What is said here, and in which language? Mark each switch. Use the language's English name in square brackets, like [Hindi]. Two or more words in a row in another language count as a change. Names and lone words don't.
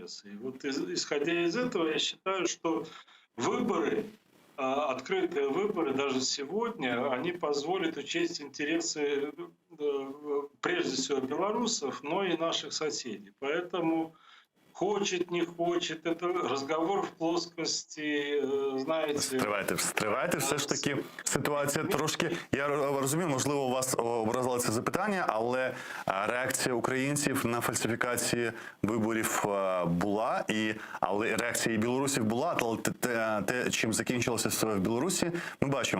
[Russian] И вот исходя из этого, я считаю, что выборы, открытые выборы даже сегодня, они позволят учесть интересы прежде всего белорусов, но и наших соседей. Поэтому хочет, не хочет, это разговор в плоскості, знаєте... [Ukrainian] Стривайте, все ж таки ситуація трошки... Я розумію, можливо, вас образило це запитання, але реакція українців на фальсифікації виборів була, але реакція і білорусів була, але те, чим закінчилося все в Білорусі, ми бачимо.